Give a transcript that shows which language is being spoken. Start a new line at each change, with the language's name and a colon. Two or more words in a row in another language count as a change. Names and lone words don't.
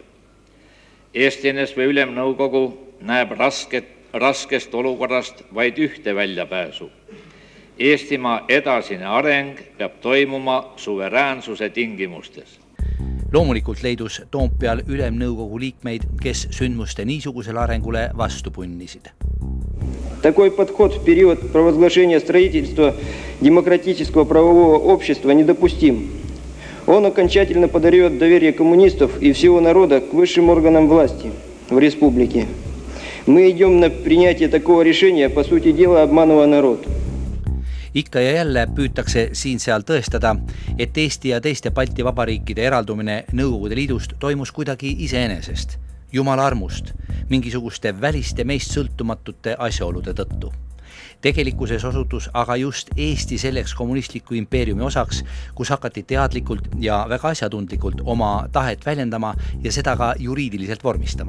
Estonian: Eesti NSV Ülemnõukogu näeb raskest olukorrast vaid ühte väljapääsu. Eestimaa edasine areng peab toimuma suveräänsuse tingimustes. Loomulikult leidus Toompeal Ülemnõukogu liikmeid, kes sündmuste niisugusele arengule vastu punnisid.
Russian: Такой подход в период провозглашения строительства демократического правового общества недопустим. Он окончательно подорвет доверие коммунистов и всего народа к высшим органам власти в республике. Мы идем на принятие такого решения, по сути дела, обманывая народ.
Estonian: Ikka ja jälle püütakse siin-seal tõestada, et Eesti ja teiste Balti vabariikide eraldumine Nõukogude Liidust toimus kuidagi iseenesest. Jumala armust, mingisuguste väliste meist sõltumatute asjaolude tõttu. Tegelikkuses osutus aga just Eesti selleks kommunistliku impeeriumi osaks, kus hakati teadlikult ja väga asjatundlikult oma tahet väljendama ja seda ka juriidiliselt vormistama.